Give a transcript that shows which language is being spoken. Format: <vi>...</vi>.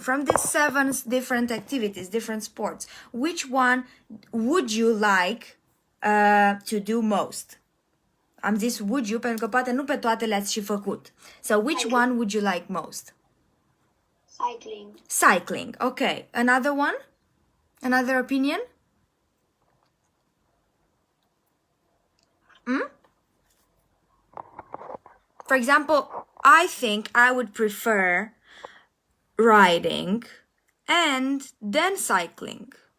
<en>From these 7 different activities, different sports, which one would you like to do most?</en> <ro>Am zis</ro> <en>would you</en> <ro>pentru că poate nu pe toate le-ați și făcut.</ro> <en>So, which one would you like most? Cycling. Cycling. Okay. Another one? Another opinion? For example, I think I would prefer riding and then cycling.</en>